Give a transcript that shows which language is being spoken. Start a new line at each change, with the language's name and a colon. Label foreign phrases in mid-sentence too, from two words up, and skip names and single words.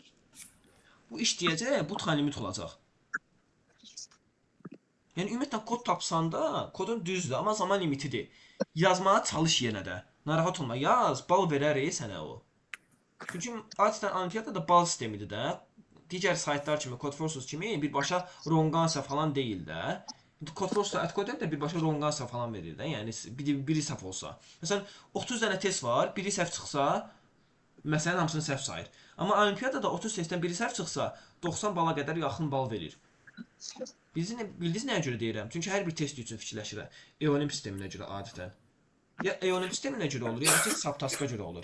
Azerbaijani: Bu işləyəcək, bu
English: time limit
Azerbaijani: olacaq. Yəni, ümumiyyətlə, kod tapsanda, kodun düzdür, amma zaman limitidir. Yazmağa çalış yenə də. Narahat olma, yaz, bal verər sənə o. Çünki adətən olimpiyadada bal sistemidir də. Digər saytlar kimi, Codeforces kimi birbaşa
English: wrong answer
Azerbaijani: falan deyil də. Codeforces'da AdCode'da da birbaşa
English: wrong answer
Azerbaijani: falan verir də. Yəni, biri səhv olsa. Məsələn, 30 dənə test var, biri səhv çıxsa, məsələnin hamısını səhv sayır. Amma olimpiyadada 30 testdən biri səhv çıxsa, 90 bala qədər yaxın bal verir. Bildiniz nəyə görə deyirəm? Çünki hər bir test üçün fikirləşirəm. EONIM sisteminə görə adətən. Ya EONIM sisteminə görə olur, ya da subtask'a görə olur.